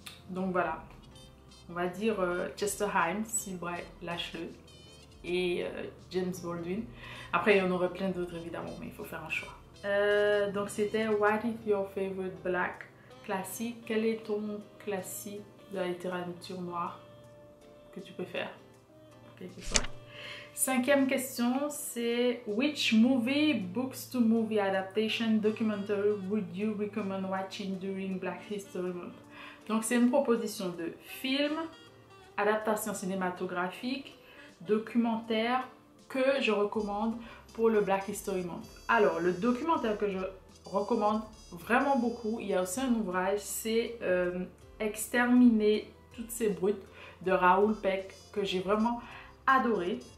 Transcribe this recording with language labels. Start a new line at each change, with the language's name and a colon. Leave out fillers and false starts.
French: Donc voilà, on va dire Chester Himes, S'il braille, lâche-le, et James Baldwin. Après, il y en aurait plein d'autres évidemment, mais il faut faire un choix. Donc c'était
English: What is your favorite black classic?
French: Quel est ton classique de la littérature noire que tu préfères? Quelque chose. Cinquième question, c'est
English: Which movie, books to movie adaptation, documentary would you recommend watching during Black History Month?
French: Donc c'est une proposition de film, adaptation cinématographique, documentaire que je recommande pour le Black History Month. Alors le documentaire que je recommande vraiment beaucoup, il y a aussi un ouvrage, c'est Exterminer toutes ces brutes de Raoul Peck que j'ai vraiment adoré.